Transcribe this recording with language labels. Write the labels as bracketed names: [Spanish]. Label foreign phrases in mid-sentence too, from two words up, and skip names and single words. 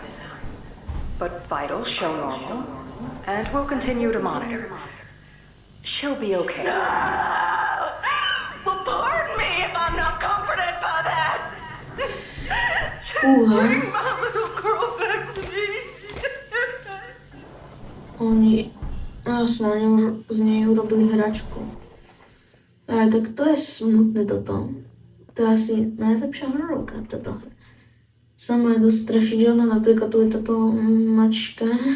[English] But vitals show normal, and we'll continue to monitor. She'll be okay. Well, pardon me if I'm not comforted by that. [Slovak] Fúha. [English] My little girl back to me. [Slovak] Oni jasne, z nej urobili hračku. Aj tak to je smutné toto. To je asi najlepšia hrorovka táto hra. Sama je dosť strašidelná, napríklad tu je táto mačka.